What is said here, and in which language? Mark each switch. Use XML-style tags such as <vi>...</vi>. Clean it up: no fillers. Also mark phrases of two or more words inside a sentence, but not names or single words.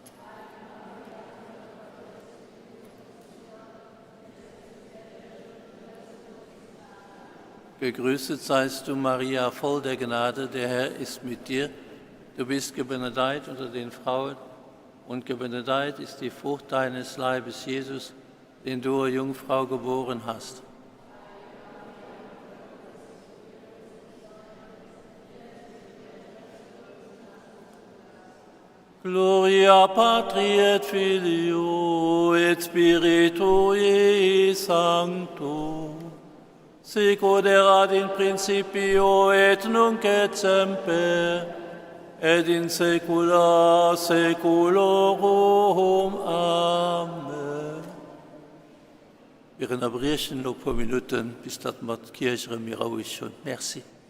<de>Gegrüßet seist du, Maria, voll der Gnade, der Herr ist mit dir. Du bist gebenedeit unter den Frauen und gebenedeit ist die Frucht deines Leibes, Jesus, den du, o Jungfrau, geboren hast.</de> <la>Gloria Patri et Filio et Spiritui Sancto, sicut erat in principio et nunc et semper, et in saecula saeculorum. Amen.</la> <de>Wir unterbrechen noch ein paar Minuten, bis das mit der Kirche mir ruhig schon. Merci.</de>